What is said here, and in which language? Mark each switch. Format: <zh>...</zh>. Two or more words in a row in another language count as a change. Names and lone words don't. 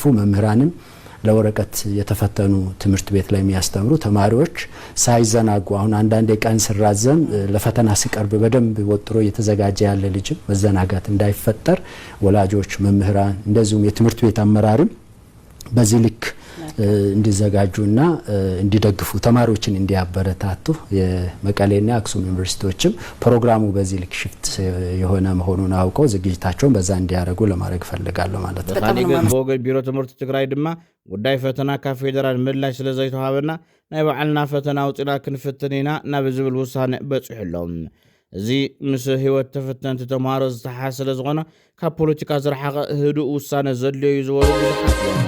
<am>መምህራንም ለወረቀት የተፈተኑ ትምህርት ቤት ላይ የሚያስተምሩ ተማሪዎች ሳይዘናጉ አሁን አንዳንድ ቀን ሲራዘም ለፈተና ሲቀርብ በደንብ ወጥሮ እየተዘጋጀ ያለ ልጅ መዘናጋት እንዳይፈጠር ወላጆች መምህራን እንደዚሁም የትምህርት ቤት አመራርም በዚህ ልክ እንዲዘጋጁና እንዲደግፉ ተማሪዎችን እንዲያበረታቱ የመቀሌና አክሱም ዩኒቨርሲቲዎችም ፕሮግራሙ በዚህ ልክ ሽፍት የሆነ መሆኑን አውቀው ዝግጅታቸውን በዛ እንዲያደርጉ ለማድረግ ፈልጋለሁ ማለት ነው።</am> <ti>ታዲያ በወገን ቢሮ ትምህርት ትግራይ ድማ ጉዳይ ፈተና ከፌደራል ምላሽ ስለዘይተዋሃበና ናይ በዓልና ፈተና ውፅና ክንፍትኒና ናብ ዝብል ውሳነ በጽሕሎም እዚ ምስ ህይወት ተፈተንቲ ተማሃሮ ዝተሓሰለ ዝኾነ ካብ ፖለቲካ ዝረሓቐ ህዱእ ውሳነ ዘድልዩ ዝበሉ ብዙሓት</ti>